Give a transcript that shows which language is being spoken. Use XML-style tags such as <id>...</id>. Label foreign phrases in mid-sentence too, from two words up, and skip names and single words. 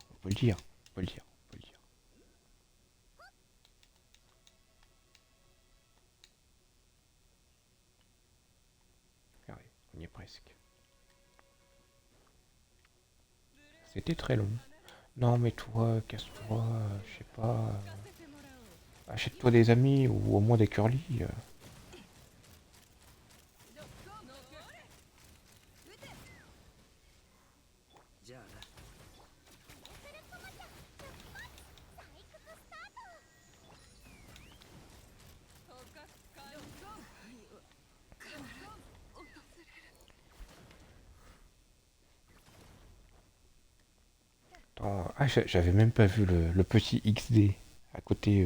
<fr>On peut le dire, on peut le dire, on peut le dire. Regardez, on y est presque. C'était très long. Non mais toi, casse-toi, je sais pas. Achète-toi des amis ou au moins des curly.</fr> <ja>じゃあな。採掘スタート。</ja> <fr>Attends, ah, j'avais même pas vu le petit XD à côté.</fr>